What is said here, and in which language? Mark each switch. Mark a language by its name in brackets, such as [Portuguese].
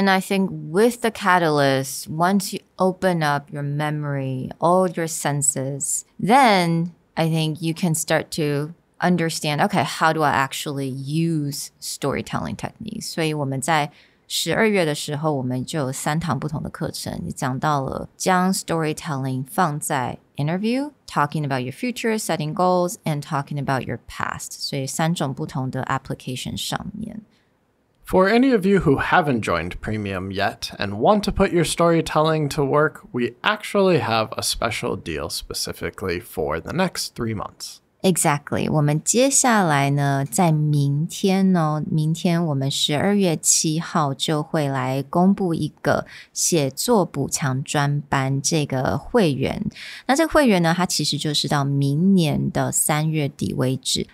[English] then I think with the catalyst, once you open up your memory, all your senses, then I think you can start to understand, okay, how do I actually use storytelling techniques? [Chinese] 所以我们在12月的时候，我们就有3堂不同的课程，也讲到了将 storytelling 放在 interview, [English] talking about your future, setting goals, and talking about your past. [Chinese] 所以3种不同的 application 上面。 [English] For any of you who haven't joined Premium yet and want to put your storytelling to work, we actually have a special deal specifically for the next 3 months. Exactly. [Chinese] 我们接下来呢，在明天我们12月7号就会来公布一个写作补强专班这个会员。那这个会员呢，它其实就是到明年的3月底为止。